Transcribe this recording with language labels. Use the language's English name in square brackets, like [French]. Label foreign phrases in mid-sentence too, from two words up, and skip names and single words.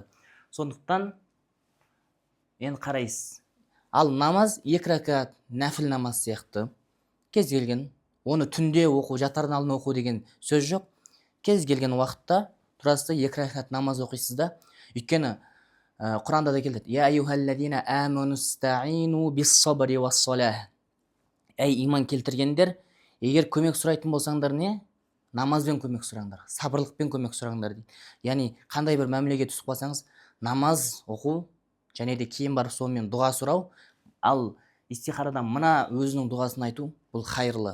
[Kazakh] Сондықтан енді қарайсыз. Ал намаз 2 ракат нәфіл намаз сияқты. Кез келген, оны түнде оқу, жатардан алдын оқу деген сөз жоқ. Кез келген уақытта тұрасыз да 2 ракат намаз оқисыз да. Өйткені Құранда да келеді: [Arabic] يا أيها الذين آمنوا استعينوا بالصبر والصلاة. [Kazakh] Ей иман келтіргендер, егер көмек сұрайтын болсаңдар намазбен көмек сұраңдар, сабырлықпен көмек сұраңдар дейді. Яғни қандай бір мәмілеге түсіп қалсаңыз, намаз оқу және де кейін барып сонымен дұға сұрау, ал истихарадан мына өзінің дұғасын айту, бұл хайырлы.